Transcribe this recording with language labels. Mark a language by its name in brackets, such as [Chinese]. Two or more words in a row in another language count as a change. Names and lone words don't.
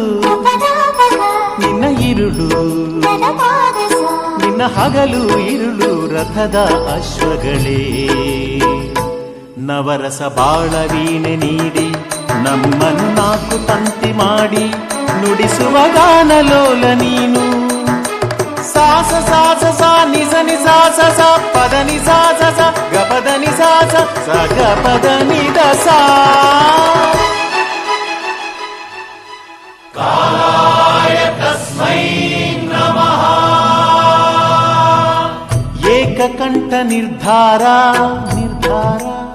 [Kannada] ನಿನ್ನ ಇರುಳು ನಿನ್ನ ಹಗಲು ಇರುಳು ರಥದ ಅಶ್ವಗಳೇ ನವರಸ ಬಾಳ ವೀಣೆ ನೀಡಿ ನಮ್ಮನ್ನು ನಾಲ್ಕು ತಂತಿ ಮಾಡಿ ನುಡಿಸುವ ಗಾನಲೋಲ ನೀನು ಸಾಸ ಸಾಸ ಸಾ ನಿಸ ನಿಸ ಸ ಸ ಪದ ನಿಸ ಸ ಸ ಗ ಪದ ನಿಸ ಸ ಸ ಗ ಪದ ನಿದ ಸಾ [Sanskrit] ಕಾಲಾಯ ತಸ್ಮೈ ನಮಃ ಏಕಕಂಠ ನಿರ್ಧಾರ ನಿರ್ಧಾರ